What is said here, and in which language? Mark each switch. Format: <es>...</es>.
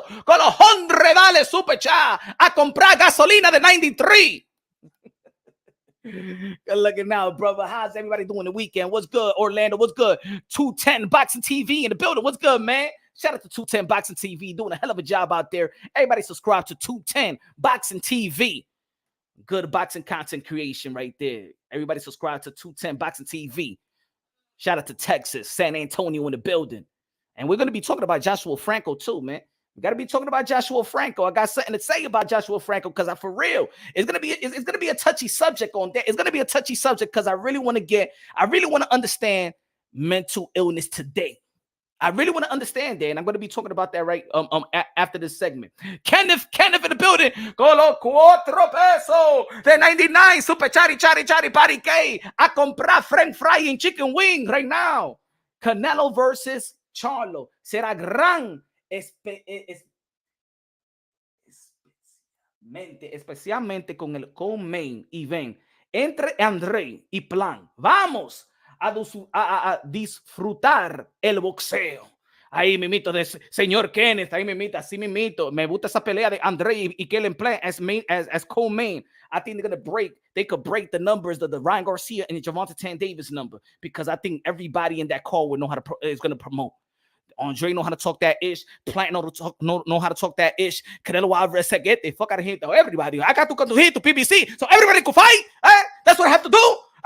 <es>Con los $100 super chat a comprar gasolina de 93.</es> <en>Good looking out, brother. How's everybody doing the weekend? What's good, Orlando? What's good? 210 Boxing TV in the building. What's good, man? Shout out to 210 Boxing TV, doing a hell of a job out there. Everybody subscribe to 210 Boxing TV. Good boxing content creation right there. Everybody subscribe to 210 Boxing TV. Shout out to Texas, San Antonio in the building. And we're going to be talking about Joshua Franco too, man. We got to be talking about Joshua Franco. I got something to say about Joshua Franco because for real, it's gonna be a touchy subject on that. It's gonna be a touchy subject because I really want to understand mental illness today. I really want to understand that, and I'm going to be talking about that right after this segment. Kenneth in the building.</en> <es>Con 4 pesos de 99</es> <en>super chari party K.</en> <es>A comprar</es> <en>French fry and chicken wing right now.</en> <es>Canelo versus Charlo será gran. Especialmente con el co-main event entre André y Plan. Vamos a disfrutar el boxeo. Ahí mimito de señor Kenneth, ahí mimita, así mimito. Me gusta esa pelea de Andre y Kellen Plant</es> <en>as co-main. I think they could break the numbers of the Ryan Garcia and Gervonta Tan Davis number, because I think everybody in that call would know how to is going to promote. Andre know how to talk that ish. Plant know how to talk that ish. Canelo Alvarez said, get the fuck out of here. Everybody, I got to come to here to PBC, so everybody can fight. That's what I have to do.</en>